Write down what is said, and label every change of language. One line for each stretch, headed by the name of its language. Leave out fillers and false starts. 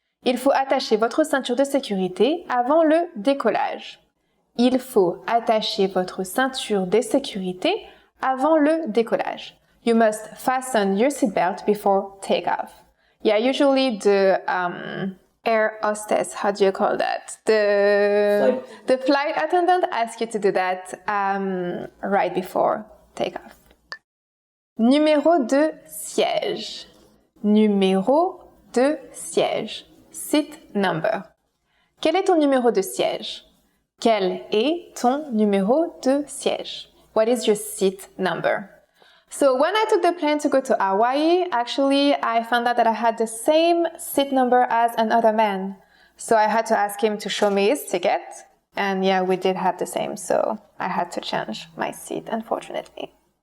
French: Il faut attacher votre ceinture de sécurité avant le décollage. Il faut attacher votre ceinture de sécurité avant le décollage.
English: You must fasten your seatbelt before takeoff. Yeah, usually the air hostess, how do you call that? The flight attendant asks you to do that right before takeoff.
French: Numéro de siège. Numéro de siège.
English: Seat number.
French: Quel est ton numéro de siège? Quel est ton numéro de siège?
English: What is your seat number? So when I took the plane to go to Hawaii, actually I found out that I had the same seat number as another man. So I had to ask him to show me his ticket. And yeah, we did have the same, so I had to change my seat, unfortunately.